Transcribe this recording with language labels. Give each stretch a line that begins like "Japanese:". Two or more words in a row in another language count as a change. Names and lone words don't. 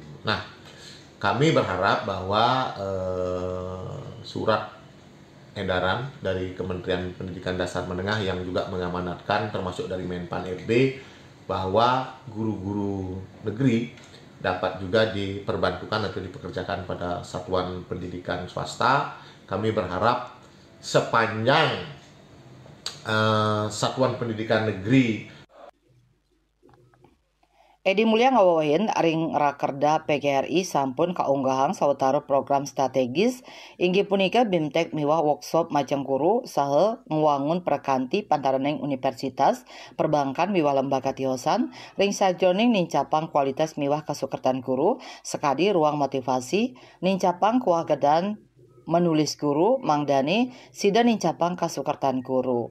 Indonesian: Nah, kami berharap bahwa surat edaran dari Kementerian Pendidikan Dasar Menengah yang juga mengamanatkan termasuk dari Menpan RB bahwa guru-guru negeri dapat juga diperbantukan atau dipekerjakan pada satuan pendidikan swasta. Kami berharap sepanjang satuan pendidikan negeri
Balinese: Edi Mulya ngawawahin ring rakerda PGRI sampun kaunggahang sawetara program strategis inggih punika BIMTEK miwah workshop Majang Guru saha ngwangun perkanti pantaraneng universitas perbankan miwah lembaga tiosan ring sajroning nincapang kualitas miwah kasukertan guru sekadi ruang motivasi nincapang kuagedan menulis guru mangdani sida nincapang kasukertan guru.